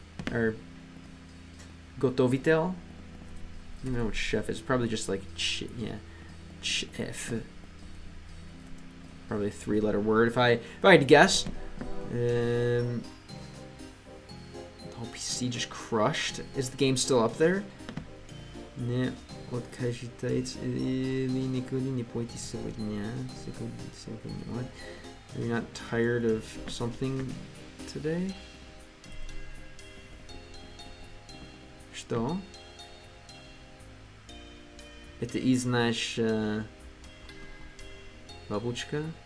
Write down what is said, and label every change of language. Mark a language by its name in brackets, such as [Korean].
[English] Or готовитель? I don't know what chef is. Probably just like chef. Probably a 3-letter word if I had to guess. The whole PC just crushed. Is the game still up there? [Russian] Не откажитесь или никуда не пойти сегодня. [English] What? Are you not tired of something today? [Russian] Что? Это из наш бабушка.